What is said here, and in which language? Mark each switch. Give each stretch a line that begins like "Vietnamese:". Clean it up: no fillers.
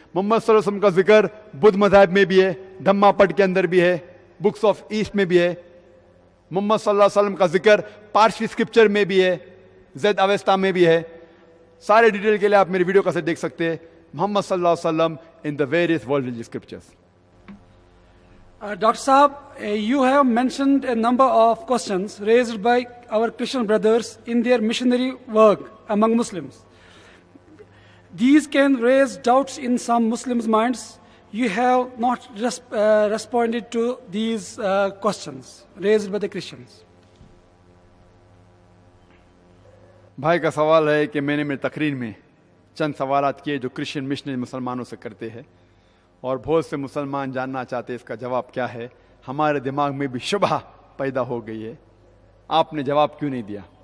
Hindi: मोहम्मद सल्लल्लाहु अलैहि वसल्लम का जिक्र बुद्ध मज़ाहिब में भी है, धम्मा पट के अंदर भी है, बुक्स ऑफ ईस्ट में भी है। मोहम्मद सल्लल्लाहु अलैहि वसल्लम का जिक्र पारसी स्क्रिप्चर में भी है, ज़ैद अवेस्ता में भी है। सारे डिटेल के लिए आप मेरी वीडियो कैसेट देख सकते हैं, मोहम्मद सल्लल्लाहु अलैहि वसल्लम in the various world religious scriptures.
English: Dr. Saab, you have mentioned a number of questions raised by our Christian brothers in their missionary work among Muslims. These can raise doubts in some Muslims' minds. You have not responded to these questions raised by the Christians.
Hindi: भाई का सवाल है कि मैंने मेरी तकरीर में चंद सवालात किए जो क्रिश्चियन मिशनरी मुसलमानों से करते हैं, और बहुत से मुसलमान जानना चाहते हैं इसका जवाब क्या है। हमारे दिमाग में भी शुबह पैदा हो गई है, आपने जवाब क्यों नहीं दिया।